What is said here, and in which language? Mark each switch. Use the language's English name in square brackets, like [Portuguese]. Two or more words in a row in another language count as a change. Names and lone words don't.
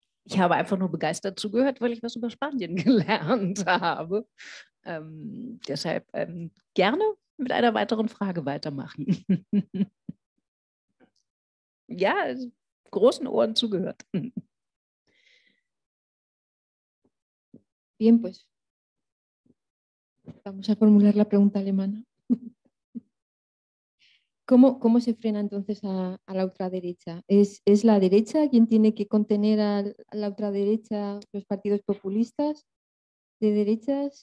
[German] Ich habe einfach nur begeistert zugehört, weil ich was über Spanien gelernt habe. Deshalb gerne mit einer weiteren Frage weitermachen. Ja, großen Ohren zugehört. [Spanish] Bien, pues vamos a formular la pregunta alemana. ¿Cómo se frena entonces a la ultraderecha? ¿Es la derecha quien tiene que contener a la ultraderecha, los partidos populistas de derechas?